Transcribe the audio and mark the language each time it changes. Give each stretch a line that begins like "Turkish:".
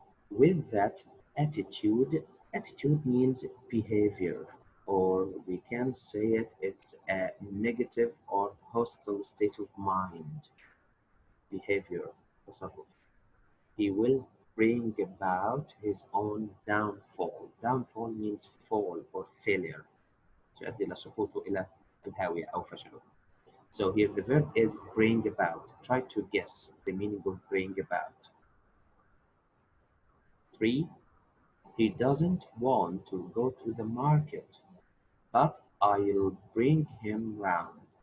English: With that attitude, attitude means behavior, or we can say it's a negative or hostile state of mind. behavior تصرف. He will bring about his own downfall. Downfall means fall or failure.
Arabic: تؤدي إلى سقوطه إلى الهاوية أو فشله.
English: So here the verb is bring about. Try to guess the meaning of bring about. 3. He doesn't want to go to the market, but I'll bring him round.